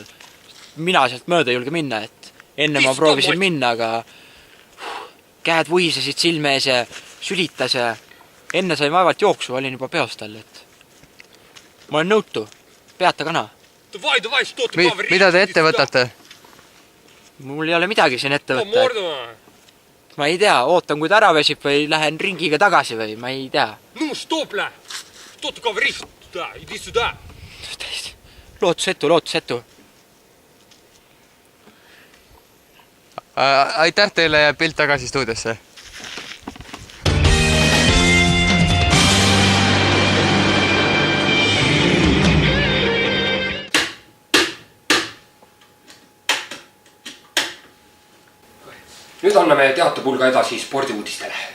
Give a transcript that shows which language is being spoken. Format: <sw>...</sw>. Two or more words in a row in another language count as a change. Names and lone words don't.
<et>Mina sealt mööda ei julge minna, et enne ma proovisin minna, aga käed vuhisesid silme ees ja sülitas ja enne sain vaevalt jooksu, olin juba peostal, et ma olen nõutu, peata kana. Mida te ette võtate? Mul ei ole midagi siin ette võtta. Ma ei tea, ootan, kui ta ära väsib või lähen ringiga tagasi või ma ei tea.</et> <ru>Ну, стоп, бля! Что ты говоришь? Туда, иди сюда!</ru> <et>Lootusetu. Aitäh teile ja pilt tagasi stuudiosse. Nüüd anname teatepulga edasi spordiuudistele.</et>